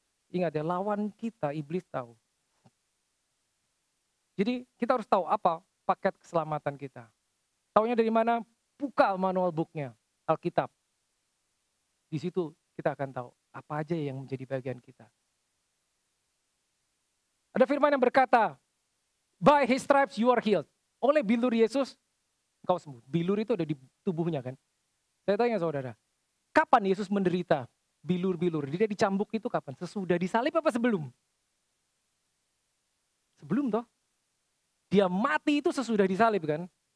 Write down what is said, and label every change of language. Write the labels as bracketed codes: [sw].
[id] Ingat ya, lawan kita, iblis tahu. Jadi kita harus tahu apa paket keselamatan kita. Taunya dari mana? Buka manual booknya, Alkitab. Di situ kita akan tahu apa aja yang menjadi bagian kita. Ada firman yang berkata, [en] by his stripes you are healed. [id] Oleh bilur Yesus, engkau sembuh. Bilur itu ada di tubuhnya kan. Saya tanya saudara, kapan Yesus menderita bilur-bilur? Dia dicambuk itu kapan? Sesudah disalib apa sebelum? Sebelum toh. Dia mati itu sesudah disalib kan.